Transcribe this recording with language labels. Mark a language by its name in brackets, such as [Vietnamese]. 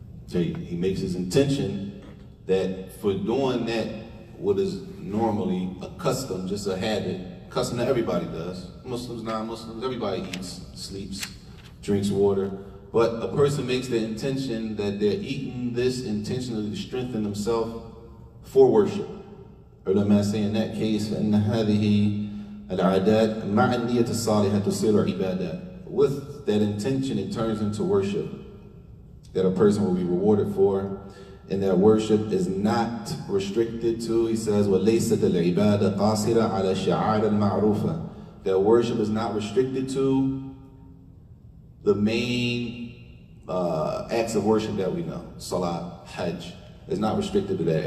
[English] He makes his intention that for doing that, what is normally a custom, just a habit, custom that everybody does, Muslims, non-Muslims, everybody eats, sleeps, drinks water, but a person makes the intention that they're eating this intentionally to strengthen themselves for worship. Ulama say in that case, [Arabic] فَإِنَّ هَذِهِ الْعَادَاتِ مَعَ النِّيَّةِ الصَّالِحَةِ تُصِيرُ عِبَادَةً. [English] With that intention, it turns into worship that a person will be rewarded for, and that worship is not restricted to, he says, [Arabic] وَلَيْسَتِ الْعِبَادَةِ قَاصِرَةً عَلَى الشَّعَائِرِ الْمَعْرُوفَةِ. [English] That worship is not restricted to the main acts of worship that we know, Salat, Hajj. It's not restricted to that.